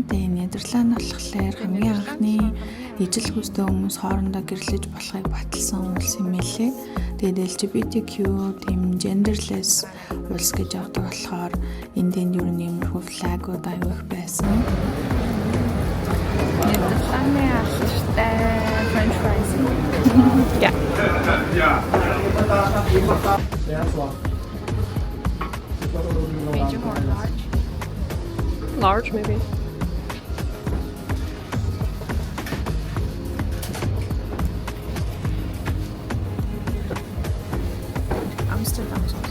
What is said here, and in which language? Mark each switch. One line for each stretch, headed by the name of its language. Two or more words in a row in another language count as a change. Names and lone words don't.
Mongolian: Тэгээд Нидерланд болохоор хамгийн анхны ижил хүстэй хүмүүс хоорондоо гэрлэж болохыг баталсан улс юм элэ. Тэгээд LGBTQ тийм genderless улс гэж явдаг болохоор энд ер нь иймэрхүү флагууд аягүй их байсан. Нидерландын алдартай
English: French fries. Yeah. Medium or large? Large, maybe. Amsterdam sauce.